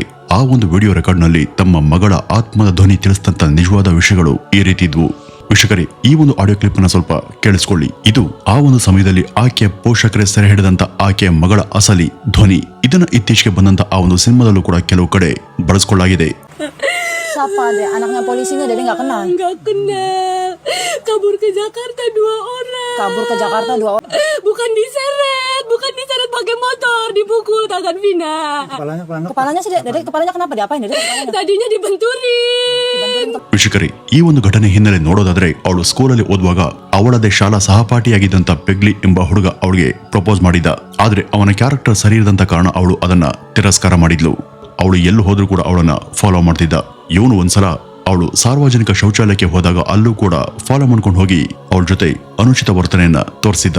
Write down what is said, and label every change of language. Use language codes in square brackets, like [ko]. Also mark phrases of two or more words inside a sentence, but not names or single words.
[kn] ಆ ಒಂದು [en] video record [kn] ನಲ್ಲಿ ತಮ್ಮ ಮಗಳ ಆತ್ಮದ ಧ್ವನಿ ತಿಳಿಸಿದಂತ ನಿಜವಾದ ವಿಷಯಗಳು ಈ ರೀತಿ ಇದ್ವು. ವೀಕ್ಷಕರೇ, ಈ ಒಂದು [en] audio clip [kn] ಅನ್ನ ಸ್ವಲ್ಪ ಕೇಳಿಸ್ಕೊಳ್ಳಿ. ಇದು ಆ ಒಂದು ಸಮಯದಲ್ಲಿ ಆಕೆಯ ಪೋಷಕರೇ ಸೆರೆ ಹಿಡಿದಂತ ಆಕೆಯ ಮಗಳ ಅಸಲಿ ಧ್ವನಿ. ಇದನ್ನ ಇತ್ತೀಚೆಗೆ ಬಂದಂತ ಆ ಒಂದು ಸಿನಿಮಾದಲ್ಲೂ ಕೂಡ ಕೆಲವು ಕಡೆ ಬಳಸ್ಕೊಳ್ಳಲಾಗಿದೆ. [id] Siapa deh anaknya polisinya Dede nggak kenal? Nggak kenal. Kabur ke Jakarta 2 orang. Kabur ke Jakarta 2 orang. Bukan diseret pakai motor, dipukul tangan Vina. Kepalanya sih Dede, kepalanya kenapa diapain Dede? Kepalanya? Tadinya dibenturin. [kn] ವೀಕ್ಷಕರೇ, ಈ ಒಂದು ಘಟನೆ ಹಿನ್ನೆಲೆ ನೋಡೋದಾದ್ರೆ ಅವಳು ಸ್ಕೂಲಲ್ಲಿ ಓದುವಾಗ ಅವಳದೇ ಶಾಲಾ ಸಹಪಾಠಿಯಾಗಿದ್ದಂತ ಪೆಗ್ಲಿ ಎಂಬ ಹುಡುಗ ಅವಳಿಗೆ ಪ್ರಪೋಸ್ ಮಾಡಿದ್ದ. ಆದ್ರೆ ಅವನ ಕ್ಯಾರೆಕ್ಟರ್ ಸರಿ ಇರದಂತ ಕಾರಣ ಅವಳು ಅದನ್ನ ತಿರಸ್ಕಾರ ಮಾಡಿದ್ಲು. ಅವಳು ಎಲ್ಲೂ ಹೋದ್ರೂ ಕೂಡ ಅವಳನ್ನ ಫಾಲೋ ಮಾಡ್ತಿದ್ದ. ಇವನು ಒಂದ್ಸಲ ಅವಳು ಸಾರ್ವಜನಿಕ ಶೌಚಾಲಯಕ್ಕೆ ಹೋದಾಗ ಅಲ್ಲೂ ಕೂಡ ಫಾಲೋ ಮಾಡ್ಕೊಂಡು ಹೋಗಿ ಅವಳ ಜೊತೆ ಅನುಚಿತ ವರ್ತನೆಯನ್ನ ತೋರಿಸಿದ್ದ.